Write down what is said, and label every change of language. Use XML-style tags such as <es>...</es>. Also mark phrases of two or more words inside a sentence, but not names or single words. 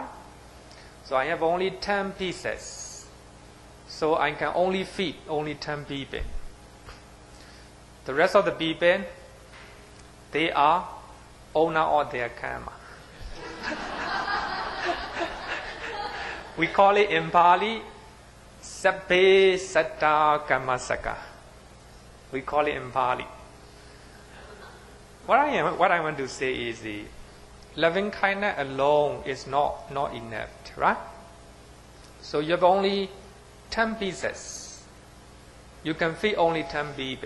<en>So I have only 10 pieces. So I can only feed only 10 people. The rest of the people, they are owner of their karma. We call it in Pali,</en> <pi>sabbe satta kammasaka.</pi> <en>We call it in Pali. What I want to say is the loving kindness alone is not enough, right? So you have only 10 pieces. You can feed only 10 people.</en>